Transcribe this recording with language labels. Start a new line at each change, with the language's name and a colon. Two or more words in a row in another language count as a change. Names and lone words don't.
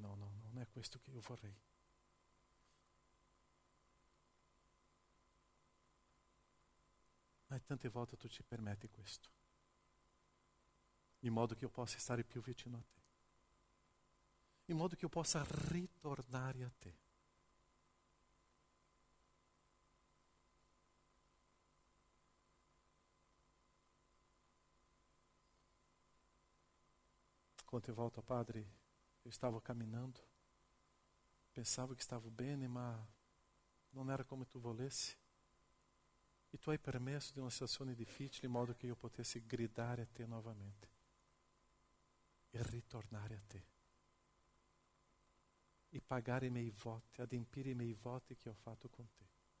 Italian: No, non è questo che io vorrei. Ma tante volte tu ci permetti questo, in modo che io possa stare più vicino a te, in modo che io possa ritornare a te. Quante volte, Padre,
Portuguese: eu estava caminhando, pensava que estava bem, mas não era como tu volesse.
Italian: E tu hai permesso di una situazione difficile in modo che io potessi gridare a te novamente e ritornare a te e pagare i miei voti, adempire i miei voti che ho fatto con te.